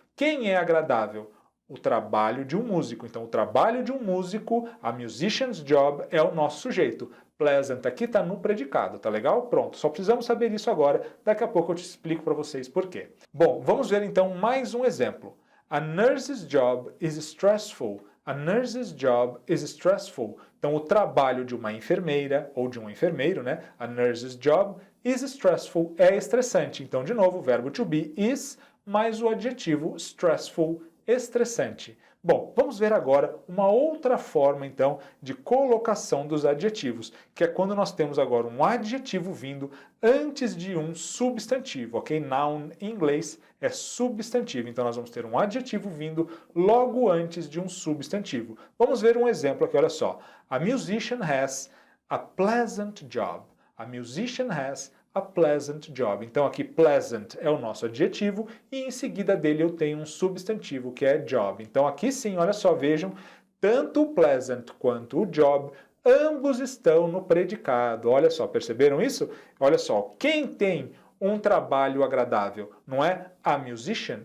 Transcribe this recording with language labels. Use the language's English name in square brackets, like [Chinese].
[Portuguese] Quem é agradável? O trabalho de um músico. Então o trabalho de um músico, [English] a musician's job, [Portuguese] é o nosso sujeito. Pleasant aqui está no predicado, tá legal? Pronto, só precisamos saber isso agora, daqui a pouco eu te explico para vocês por quê. Bom, vamos ver então mais um exemplo. [English] A nurse's job is stressful. A nurse's job is stressful. [Portuguese] Então o trabalho de uma enfermeira ou de um enfermeiro, né? [English] A nurse's job is stressful, [Portuguese] é estressante. Então de novo, o verbo to be is mais o adjetivo stressful, estressante. Bom, vamos ver agora uma outra forma, então, de colocação dos adjetivos, que é quando nós temos agora um adjetivo vindo antes de um substantivo, ok? Noun em inglês é substantivo, então nós vamos ter um adjetivo vindo logo antes de um substantivo. Vamos ver um exemplo aqui, olha só. [English] A musician has a pleasant job. A musician has a pleasant job. [Portuguese] Então aqui pleasant é o nosso adjetivo e em seguida dele eu tenho um substantivo que é job. Então aqui sim, olha só, vejam, tanto o pleasant quanto o job, ambos estão no predicado. Olha só, perceberam isso? Olha só, quem tem um trabalho agradável, não é [English] a musician?